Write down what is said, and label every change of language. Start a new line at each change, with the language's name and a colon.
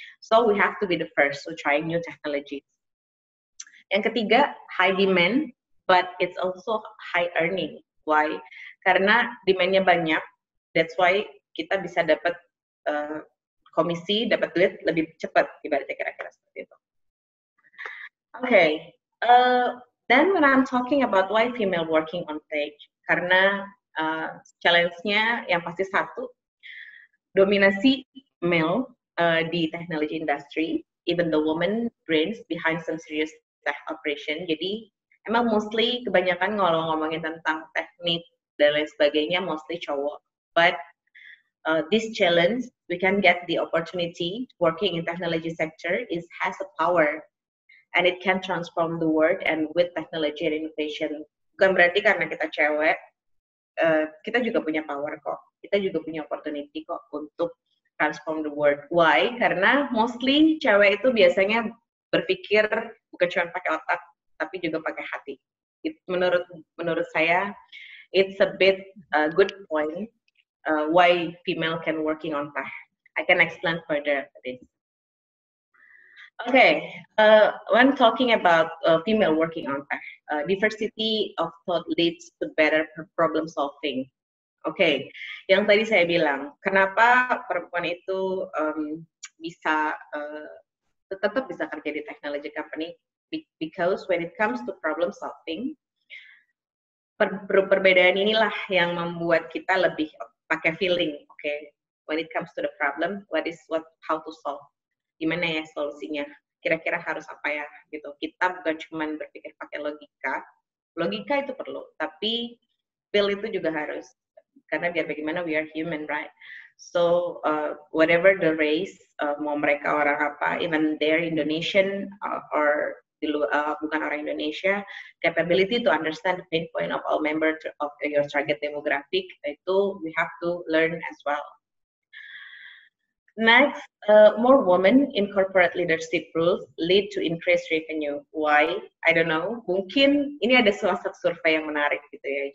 English: So we have to be the first to try new technologies.
Indonesian: Yang ketiga,
English: high demand, but it's also high earning. Why?
Indonesian: Karena demand-nya banyak,
English: that's why
Indonesian: kita bisa dapat komisi, dapat duit lebih cepat, ibaratnya kira-kira seperti itu.
English: Okay, then when I'm talking about why female working on tech,
Indonesian: karena challenge-nya yang pasti satu, dominasi male di
English: technology industry, even the woman brains behind some serious tech operation.
Indonesian: Jadi emang mostly kebanyakan ngomongin tentang teknik dan lain sebagainya mostly cowok.
English: But this challenge, we can get the opportunity working in technology sector has a power, and it can transform the world and with technology and innovation.
Indonesian: Bukan berarti karena kita cewek, kita juga punya power kok. Kita juga punya opportunity kok untuk
English: transform the world. Why?
Indonesian: Karena mostly cewek itu biasanya berpikir bukan cuma pakai otak, tapi juga pakai hati. Menurut saya,
English: it's a bit good point why female can working on tech. I can explain further this. Okay, when talking about female working on tech, diversity of thought leads to better problem solving.
Indonesian: Okay, yang tadi saya bilang, kenapa perempuan itu bisa tetap bisa kerja di technology company?
English: Because when it comes to problem solving,
Indonesian: perbedaan inilah yang membuat kita lebih pakai feeling.
English: Okay, when it comes to the problem, how to solve?
Indonesian: Gimana ya solusinya? Kira-kira harus apa ya gitu. Kita bukan cuma berpikir pakai logika itu perlu, tapi feel itu juga harus, karena biar bagaimana
English: we are human, right? So whatever the race,
Indonesian: mau mereka orang apa,
English: even they're Indonesian or
Indonesian: bukan orang Indonesia,
English: capability to understand the pain point of all members of your target demographic, itu we have to learn as well. Next, more women in corporate leadership roles lead to increased revenue. Why? I don't know.
Indonesian: Mungkin ini ada salah satu survei yang menarik gitu ya.